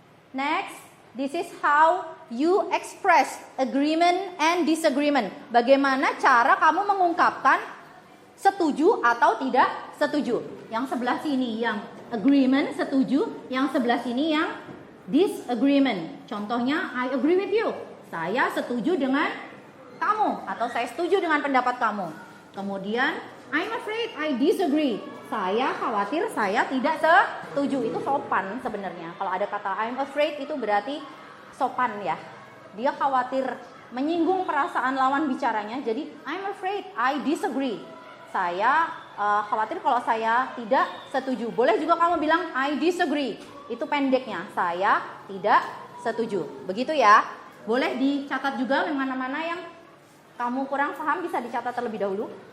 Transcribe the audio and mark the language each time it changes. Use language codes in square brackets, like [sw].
[en] Next, this is how you express agreement and disagreement. [id] Bagaimana cara kamu mengungkapkan setuju atau tidak setuju. Yang sebelah sini yang agreement, setuju. Yang sebelah sini yang disagreement. [en] Contohnya, I agree with you. [id] Saya setuju dengan kamu. Atau saya setuju dengan pendapat kamu. [en] Kemudian, I'm afraid I disagree. [id] Saya khawatir, saya tidak setuju. Itu sopan sebenarnya. Kalau ada kata [en] I'm afraid [id] itu berarti sopan ya. Dia khawatir menyinggung perasaan lawan bicaranya. [en] Jadi, I'm afraid I disagree. [id] Saya khawatir kalau saya tidak setuju. Boleh juga kamu bilang [en] I disagree. [id] Itu pendeknya. Saya tidak setuju. Begitu ya. Boleh dicatat juga yang mana-mana yang kamu kurang paham bisa dicatat terlebih dahulu.